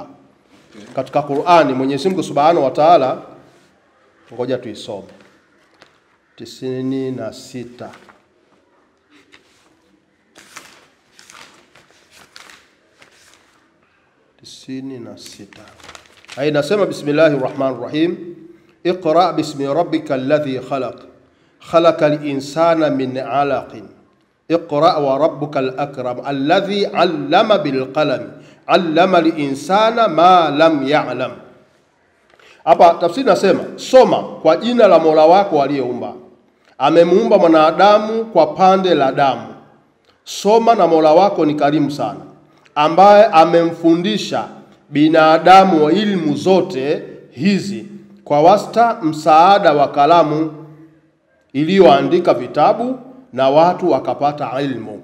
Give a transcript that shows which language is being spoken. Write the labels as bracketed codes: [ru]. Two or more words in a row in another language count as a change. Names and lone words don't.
[sw] Katika Qur'ani Mwenyezi Mungu [ar] سبحانه وتعالى, [sw] ngoja tuisome. 96. Hai nasema Bismillahirrahmanirrahim. [ar] اقرأ باسم ربك الذي خلق خلق الإنسان من علق. اقرأ وربك الأكرم الذي علم بالقلم. علم الإنسان ما لم يعلم. [sw] Hapa tafsiri nasema soma kwa jina la Mola wako aliyeumba. Amemuumba mwanadamu kwa pande la damu. Soma na Mola wako ni karimu sana, ambaye amemfundisha binadamu wa ilmu zote hizi kwa wasta msaada wa kalamu iliyoandika vitabu na watu wakapata ilmu.